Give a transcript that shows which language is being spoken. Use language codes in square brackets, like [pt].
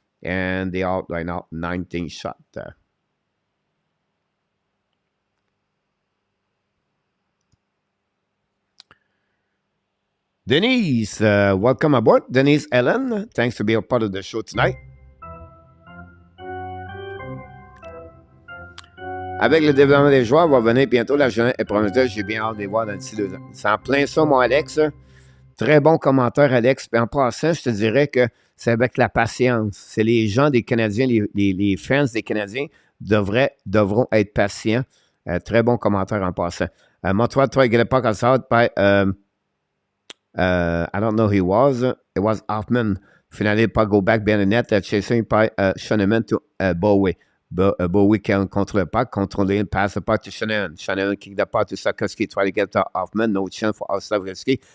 [en] And they are right now 19 shots there. Denise, welcome aboard. Denise Ellen, thanks to be a part of the show tonight. [fr] Avec le développement des joueurs, va venir bientôt la journée est prometteuse. J'ai bien hâte de les voir dans d'ici 2 ans. C'est en plein ça, mon Alex. Très bon commentaire, Alex. Puis en passant, je te dirais que c'est avec la patience. C'est les gens des Canadiens, les fans des Canadiens devront être patients. Très bon commentaire en passant. [en] Montreal tried to get a puck outside by, I don't know who he was. It was Hoffman. Finally, puck go back behind the net, chasing by Shanahan to Bowie. Bowie can control the puck, controlling, pass the puck to Shanahan. Shanahan kick the puck to Sakoski, try to get to Hoffman. No chance for Oslavsky.